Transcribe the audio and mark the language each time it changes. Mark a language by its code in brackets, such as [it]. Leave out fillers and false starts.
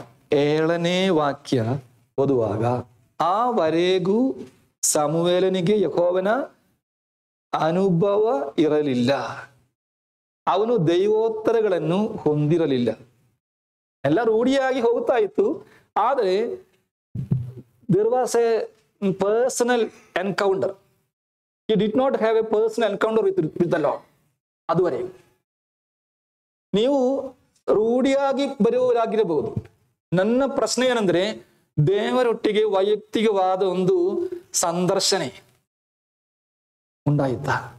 [kn] 7ನೇ ವಾಕ್ಯ ಓದುವಾಗ, ಆವರೆಗೂ ಸಮುವೇಲನಿಗೆ ಯೆಹೋವನ ಅನುಭವ ಇರಲಿಲ್ಲ, ಅವನು ದೈವೋತ್ತರಗಳನ್ನು ಹೊಂದಿರಲಿಲ್ಲ. ಎಲ್ಲ ರೂಢಿಯಾಗಿ ಹೋಗ್ತಾ ಇತ್ತು, ಆದರೆ [en] there was a personal encounter. He did not have a personal encounter with the Lord. [kn] ಅದುವರೆ ನೀವು ರೂಢಿಯಾಗಿ ಬರುವವರಾಗಿರಬಹುದು. ನನ್ನ ಪ್ರಶ್ನೆ ಏನಂದ್ರೆ, ದೇವರೊಟ್ಟಿಗೆ ವೈಯಕ್ತಿಕವಾದ ಒಂದು ಸಂದರ್ಶನೆ ಉಂಟಾಯಿತಾ?